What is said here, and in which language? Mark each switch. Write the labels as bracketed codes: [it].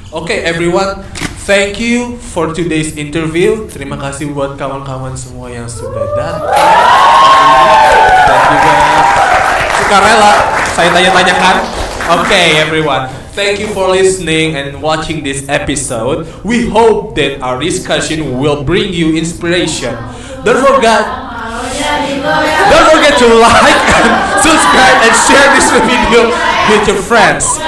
[en] Okay, everyone, thank you for today's interview. [id] Terima kasih buat kawan-kawan semua yang sudah datang dan juga sukarela saya tanya-tanyakan. [en] Okay, everyone, thank you for listening and watching this episode. We hope that our discussion will bring you inspiration. Don't forget to like, subscribe, and share this video with your friends.